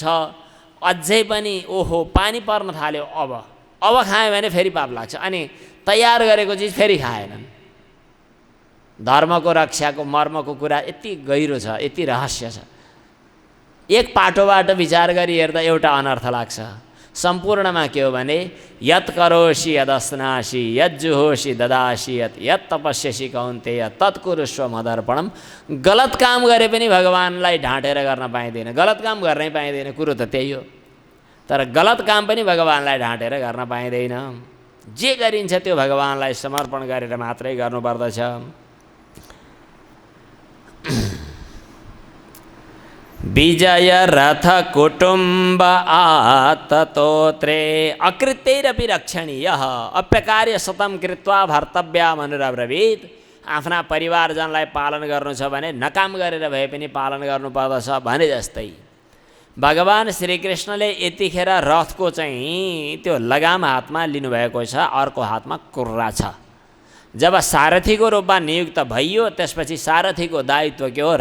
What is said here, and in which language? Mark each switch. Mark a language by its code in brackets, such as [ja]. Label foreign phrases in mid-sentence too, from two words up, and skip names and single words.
[ne] अझै पनि ओहो पानी पर्न थाल्यो, अब खायो भने फेरि पाप लाग्छ। अनि तयार गरेको चिज फेरि खाएनन्। धर्मको रक्षाको मर्मको कुरा यति गहिरो छ, यति रहस्य छ। एक पाटोबाट विचार गरी हेर्दा एउटा अनर्थ लाग्छ। सम्पूर्णमा के हो भने [sa] यत् करोषि यदस्नासि यज्जुहोषि ददासि यत् तपस्यसि कौन्तेय तत्कुरुष्व मदर्पणम। [ne] गलत काम गरे पनि भगवानलाई ढाँटेर गर्न पाइँदैन, गलत काम गर्नै पाइँदैन, कुरो त त्यही हो। तर गलत काम पनि भगवानलाई ढाँटेर गर्न पाइँदैन। जे गरिन्छ त्यो भगवानलाई समर्पण गरेर मात्रै गर्नुपर्दछ। [sa] विजय रथ कुटुम्ब आततोत्रे अकृत्यैरपि रक्षणीयः अप्यकार्य सतम कृत्वा भर्तव्या मनुरब्रवीत्। [ne] आफ्ना परिवारजनलाई पालन गर्नु छ भने नकाम गरेर भए पनि पालन गर्नुपर्दछ भने जस्तै भगवान श्रीकृष्णले यतिखेर रथको चाहिँ त्यो लगाम हातमा लिनुभएको छ, अर्को हातमा कुर्रा छ। जब सारथीको रूपमा नियुक्त भइयो त्यसपछि सारथीको दायित्व के हो?